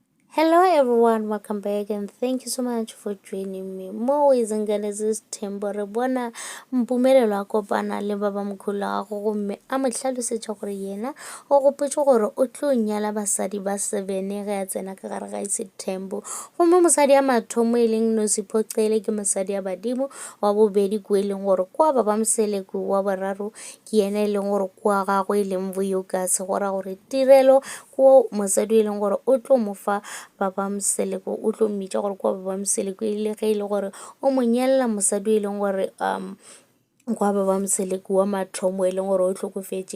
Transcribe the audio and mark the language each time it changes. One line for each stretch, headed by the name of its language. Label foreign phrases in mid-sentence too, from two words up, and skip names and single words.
English: Hello everyone, welcome back and thank you so much for joining me.
Northern Sotho: Mo izangalezis Thembo re bona mpumelelo a kopana le ba bamkhulu wa gago gomme a mo hlalosetša gore yena o gopotše gore o tlo nyala basadi ba 7 ge a tsena ka gare ga Thembo. Gomme mosadi a mathomo e leng Nosipho Cele ke mosadi a badimo, wa bobedi ko e leng gore kwa Baba Mseleku, wa boraro ke yena e leng gore kwa gagwe e leng Vuyukas, go ra gore Tirelo ko mosadi e leng gore o tlo mo fa Baba Mseleku, o tlo mmitša gore kwa Baba Mseleku e le ge e le gore o mo nyalla mosadi e leng gore kwa Baba Mseleku wa mathomo e leng gore o hlokofetše.